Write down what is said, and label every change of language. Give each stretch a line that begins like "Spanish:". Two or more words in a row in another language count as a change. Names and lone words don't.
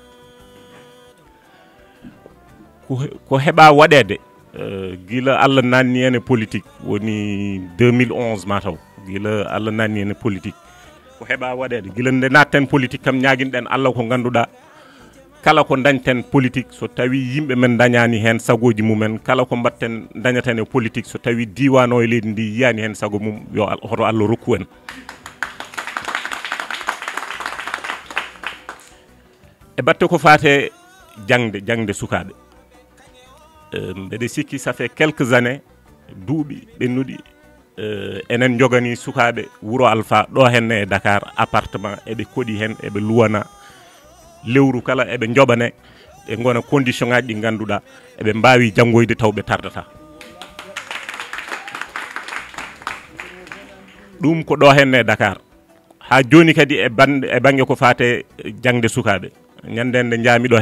Fula: ko heɓa waɗede gila Allah nanni en e politique woni 2011 mataw gila Allah nanni en e politique ko heɓa waɗede gila nde natten politique kam ñaguinɗen Allah ko ganduɗa kala ko dañten politique so tawi yimɓe men dañani hen sagoji mumen kala ko mbatten dañaten e politique so tawi diwan o e leydi ndi yiyani hen sago mum yo hoto Allah rokku en e batte ko fate jangde sukaɓe mbeɗa sikki
French: ça fait quelques années
Fula: duuɓi ɓennuɗi enen jogani sukaɓe Wuro Alpha ɗo henne e Dakar appartement eɓe koɗi hen eɓe luwana lewru kala eɓe joɓane ɓe gona condition ngaji ɗi ganduɗa eɓe mbawi janggoyde taw ɓe tardata ɗum ko ɗo henne e Dakar ha joni kadi e banggue ko fate jangde sukaɓe ñanden nde jaami ɗo